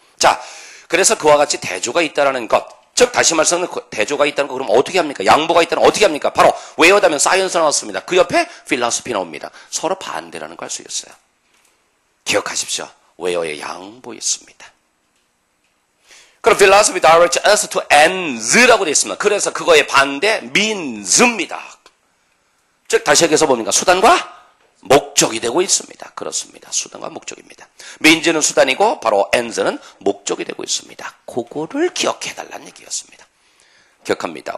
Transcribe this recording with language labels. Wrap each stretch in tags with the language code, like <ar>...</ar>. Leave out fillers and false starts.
<ko>자, 그래서 그와 같이 대조가 있다라는 것. 즉 다시 말해서 대조가 있다는 거 그럼 어떻게 합니까? 양보가 있다는 어떻게 합니까? 바로 where다면 science 나왔습니다. 그 옆에 philosophy 나옵니다. 서로 반대라는 걸 알 수 있어요. 기억하십시오. where에 양보 있습니다. 그럼</ko> <en>philosophy directs us to ends</en> <ko>라고 되어 있습니다. 그래서 그거의 반대 means입니다. 즉 다시 얘기해서 뭡니까? 수단과 목적이 되고 있습니다. 그렇습니다. 수단과 목적입니다. means는 수단이고 바로 ends는 목적이 되고 있습니다. 그거를 기억해달라는 얘기였습니다. 기억합니다.</ko>